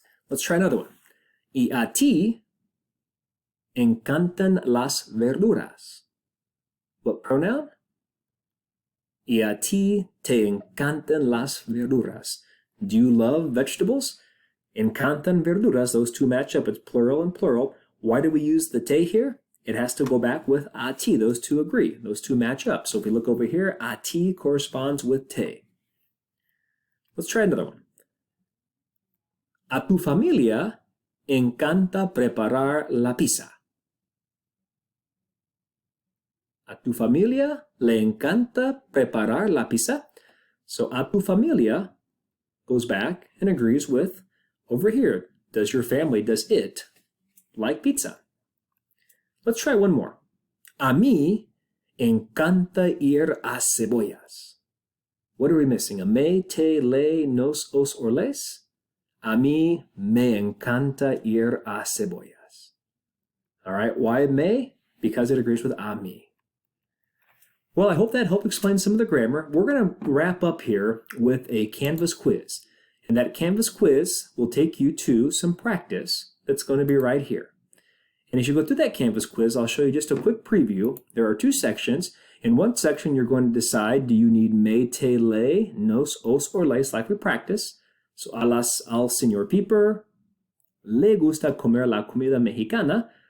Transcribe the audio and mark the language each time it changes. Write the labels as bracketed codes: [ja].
[en] Let's try another one. [es] Y a ti encantan las verduras. [en] What pronoun? [es] Y a ti te encantan las verduras. [en] Do you love vegetables? [es] Encantan verduras, [en] those two match up. It's plural and plural. Why do we use the te here? It has to go back with a ti. Those two agree. Those two match up. So if we look over here, a ti corresponds with te. Let's try another one. [es] A tu familia encanta preparar la pizza. A tu familia le encanta preparar la pizza. [en] So a tu familia goes back and agrees with over here. Does your family, does it like pizza? Let's try one more. [es] A mí encanta ir a cebollas. [en] What are we missing? A me, te, le, nos, os, or les? [es] A mí me encanta ir a cebollas. [en] All right, why me? Because it agrees with a mí. Well, I hope that helped explain some of the grammar. We're going to wrap up here with a Canvas quiz. And that Canvas quiz will take you to some practice that's going to be right here. And as you go through that Canvas quiz, I'll show you just a quick preview. There are two sections. In one section, you're going to decide, do you need me, te, le, nos, os, or les, like we practice? [es] So, al señor Piper, le gusta comer la comida mexicana.